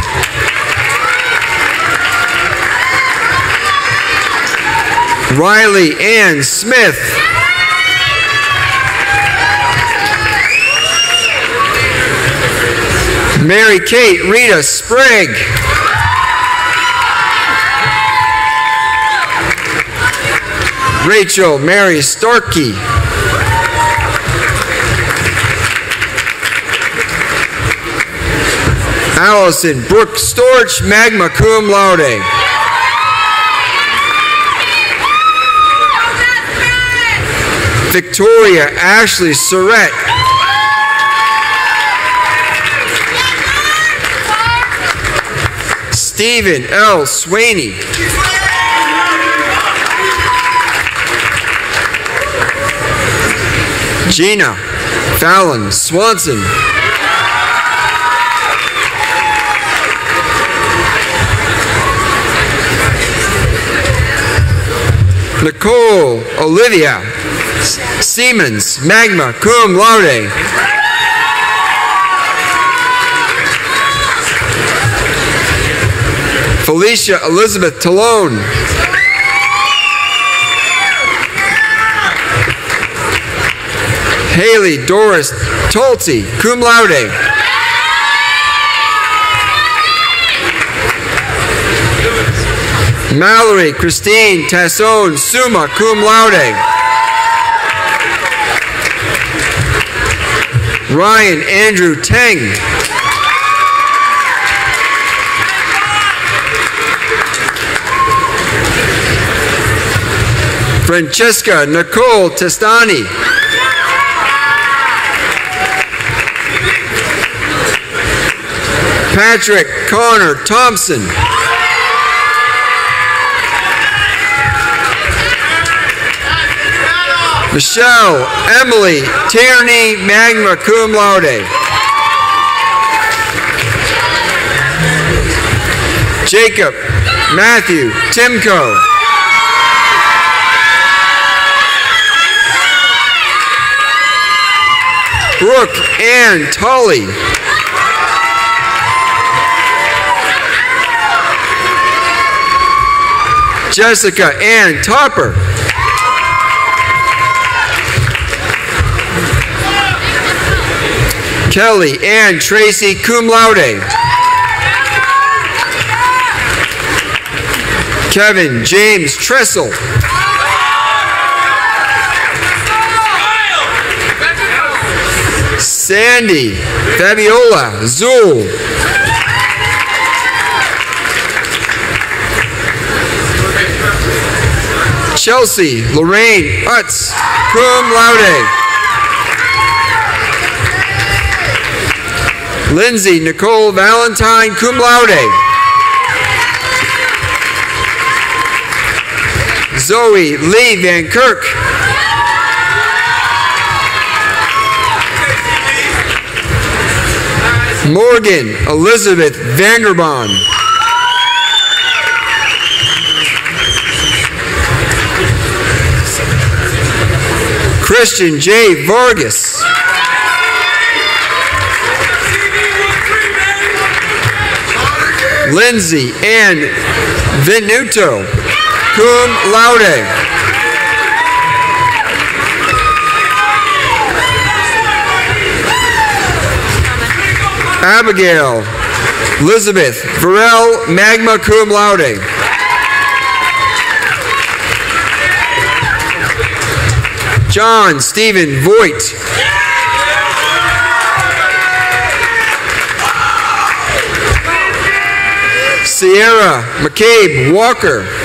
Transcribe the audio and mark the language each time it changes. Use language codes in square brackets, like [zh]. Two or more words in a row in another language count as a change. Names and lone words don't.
[en] Riley Ann Smith. Mary Kate Rita Sprague. Rachel Mary Starkey. Allison Brooke Storch, [la] magna cum laude. [en] Victoria Ashley Surratt. Stephen L. Swaney. Gina Fallon Swanson. Nicole Olivia Siemens, [la] magna cum laude. [en] Felicia Elizabeth Talone. Haley Doris Tolte, [la] cum laude. [en] Mallory Christine Tassone, [la] summa cum laude. [en] Ryan Andrew Teng. Francesca Nicole Testani. Patrick Connor Thompson. Michelle Emily Tierney, [la] magna cum laude. [en] Jacob Matthew Timko. Brooke Ann Tully. Jessica Ann Topper. Kelly Ann Tracy, [la] cum laude. [en] Kevin James Tressel. Sandy Fabiola Zool. Chelsea Lorraine Utz, [la] cum laude. [en] Lindsay Nicole Valentine, [la] cum laude. [en] Zoe Lee Van Kirk. Morgan Elizabeth Vanderbaan. Christian J. Vargas. Lindsay Ann Venuto, [la] cum laude. [en] Abigail Elizabeth Varel, [la] magna cum laude. [en] John Stephen Voigt. Sierra McCabe Walker.